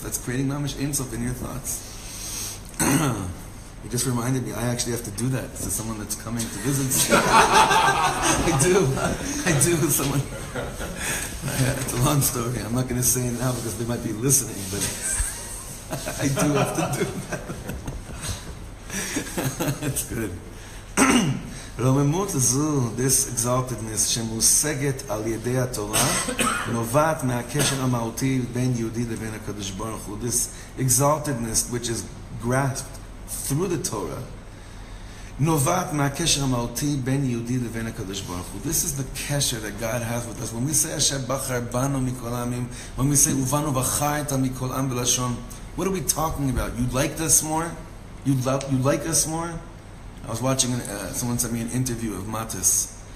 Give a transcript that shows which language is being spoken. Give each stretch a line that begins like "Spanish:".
English: That's creating mamish Ein Sof in your thoughts. It just reminded me, I actually have to do that to someone that's coming to visit. I do. Someone. It's a long story. I'm not going to say it now because they might be listening, but I do have to do that. That's good.
Hebrew: רוממות זו,
English: this exaltedness,
Hebrew: שמושגת על ידי התורה, נובעת מהקשר המהותי בין יהודי לבין הקדוש ברוך הוא.
English: This exaltedness, which is grasped through the Torah,
Hebrew: נובעת מהקשר המהותי בין יהודי לבין הקדוש ברוך הוא.
English: This is the kesher that God has with us. When we say
Hebrew: אשר בחר בנו מכל העמים,
English: when we say
Hebrew: ובנו בחרת מכל עם בלשון,
English: what are we talking about? You like us more? You like us more? I was watching, someone sent me an interview of Matis.